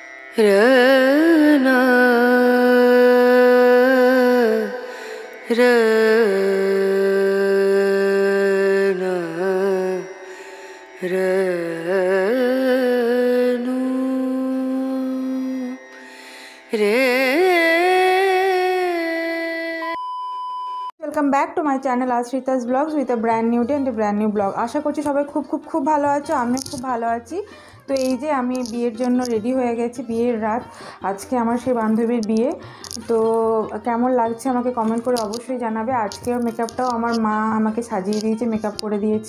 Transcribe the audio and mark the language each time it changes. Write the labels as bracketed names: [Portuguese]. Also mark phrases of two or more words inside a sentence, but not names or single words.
[English] रना रना रनु रे। welcome back to my channel Ashrita's vlogs with a brand new day and a brand new vlog. [Bangla] आशा करছি সবাই খুব ভালো আছো, আমিও খুব ভালো আছি। তো এই যে আমি বিয়ের জন্য রেডি হয়ে গেছি, বিয়ের রাত আজকে আমার সেই বান্ধবীর বিয়ে। তো কেমন লাগছে আমাকে কমেন্ট করে অবশ্যই জানাবে। আজকের মেকআপটাও আমার মা আমাকে সাজিয়ে দিয়েছে, মেকআপ করে দিয়েছে।